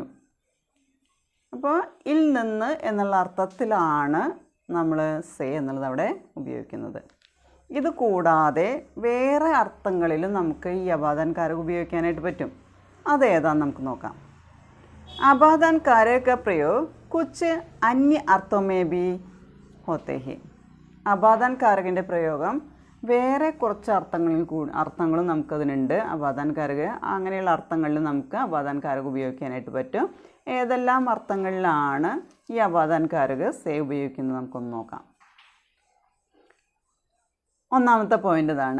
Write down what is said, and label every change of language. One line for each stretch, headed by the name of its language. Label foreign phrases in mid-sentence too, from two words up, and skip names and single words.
Malayalam: അപ്പോൾ ഇൽ നിന്ന് എന്നുള്ള അർത്ഥത്തിലാണ് നമ്മൾ സേ എന്നുള്ളത് അവിടെ ഉപയോഗിക്കുന്നത്. ഇത് കൂടാതെ വേറെ അർത്ഥങ്ങളിലും നമുക്ക് ഈ അപാദാൻ കാരക ഉപയോഗിക്കാനായിട്ട് പറ്റും. അതേതാന്ന് നമുക്ക് നോക്കാം.
Hindi: അപാദാൻ കാരക का प्रयोग कुछ अन्य अर्थों में भी होते हैं.
Malayalam: അപാദാൻ കാരകൻ്റെ പ്രയോഗം വേറെ കുറച്ച് അർത്ഥങ്ങളും നമുക്കതിനുണ്ട്. അപാദാൻ കാരക അങ്ങനെയുള്ള അർത്ഥങ്ങളിൽ നമുക്ക് അപാദാൻ കാരക ഉപയോഗിക്കാനായിട്ട് പറ്റും. ഏതെല്ലാം അർത്ഥങ്ങളിലാണ് ഈ അപാദാൻ കാരക സേ ഉപയോഗിക്കുന്നത് നമുക്കൊന്ന് നോക്കാം. ഒന്നാമത്തെ പോയിൻ്റ് ഇതാണ്.